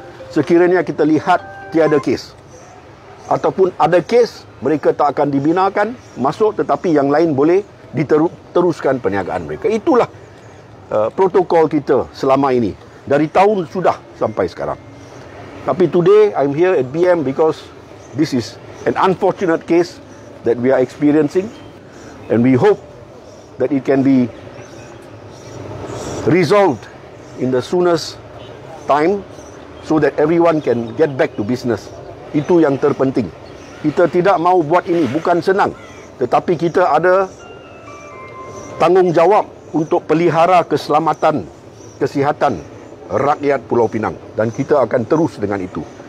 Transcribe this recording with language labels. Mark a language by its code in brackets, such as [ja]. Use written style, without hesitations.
[ms] Sekiranya kita lihat tiada kes, ataupun ada kes, mereka tak akan dibinakan masuk, tetapi yang lain boleh diteruskan perniagaan mereka. Itulah protokol kita selama ini, dari tahun sudah sampai sekarang. [en] Tapi today I'm here at BM because this is an unfortunate case that we are experiencing, and we hope that it can be resolved in the soonest time so that everyone can get back to business. [ms] Itu yang terpenting. Kita tidak mau buat ini, bukan senang, tetapi kita ada tanggungjawab untuk pelihara keselamatan, kesihatan rakyat Pulau Pinang, dan kita akan terus dengan itu.